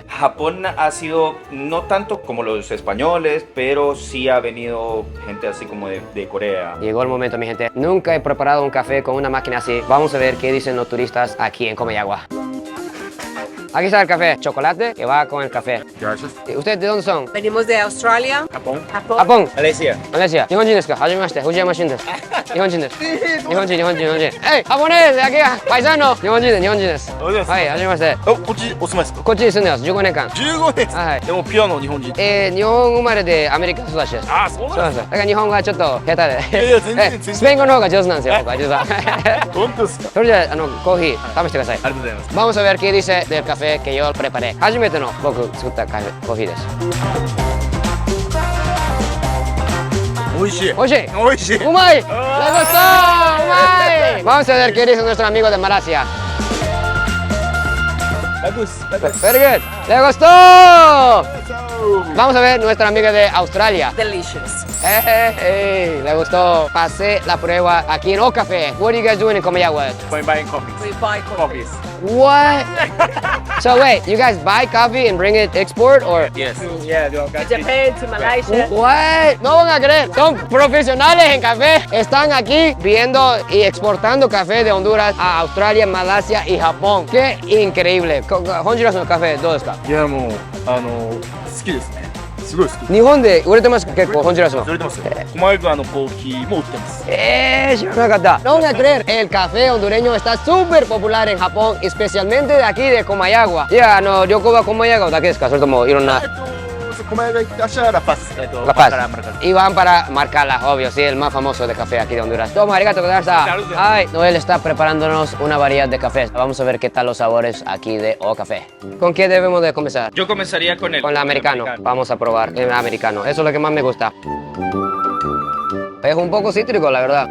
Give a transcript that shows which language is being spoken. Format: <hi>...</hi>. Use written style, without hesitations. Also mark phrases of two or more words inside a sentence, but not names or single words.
<es>Japón ha sido no tanto como los españoles, pero sí ha venido gente así como de Corea. Llegó el momento, mi gente. Nunca he preparado un café con una máquina así. Vamos a ver qué dicen los turistas aquí en Comayagua. Aquí está el café. Chocolate que va con el café. Gracias. ¿Y ¿Ustedes de dónde son? Venimos de Australia. Japón. Japón. Malaysia. Malaysia.</es> <ja>日本人ですか?初めまして。Fujiyama-shinです。日本人です. Nihonjin.</ja> <es>¡Hey! ¡Japonés! ¡De aquí! ¡Paisano!</es> <ja>日本人です. はい、hajimemashite. こっちお住まいですかこっちに住んでます。15年間。 15年はい。でもピュアの日本人日本生まれでアメリカ育ちです。ああそうそうなんですよ。だから日本語はちょっと下手で。いやいや全然全然スペイン語の方が上手なんですよ、僕は実は。本当ですかそれじゃあ、コーヒー試してください。ありがとうございます</ja> <es>Vamos a ver qué dice del café que yo preparé.</es> <ja>初めての僕作ったコーヒーです。美味しい美味しい。美味しい</ja> <es>¡Umay! ¡Le gustó! ¡Umay! Vamos a ver qué dice nuestro amigo de Malasia.</es> <en>Very good.</en> <es>¡Le gustó! Vamos a ver nuestra amiga de Australia.</es> <en>Delicious.</en> <es>Le gustó. Pasé la prueba aquí en Ocafé.</es> <en>What are you guys doing in Comayagua? We're buying coffee We buy coffee. coffees What? So wait, you guys buy coffee and bring it export or? yes yeah Japan to Malaysia. What?</en> <es>No van a creer, son profesionales en café. Están aquí viendo y exportando café de Honduras a Australia, Malasia y Japón. ¡Qué increíble! Honduras no café, ¿dónde está?</es> <ja>いやもう好きですねすごい好き日本で売れてますか結構、ホンジュラスの。売れてますよ狛江川のコーヒーも売ってます</ja> <es>知らなかった。No van a creer, el café hondureño está súper popular en Japón, especialmente de aquí de Comayagua.</es> <ja>いや、旅行はComayaguaだけですかそれともいろんな。</ja> <es>そ como es La Paz. La Paz. Y van para marcarla, obvio, sí, el más famoso de café aquí de Honduras. Toma, arigato, gracias. Ay, Noel está preparándonos una variedad de cafés. Vamos a ver qué tal los sabores aquí de O Café. ¿Con qué debemos de comenzar? Yo comenzaría con el Americano. Vamos a probar el americano. Eso es lo que más me gusta. Es un poco cítrico, la verdad.</es>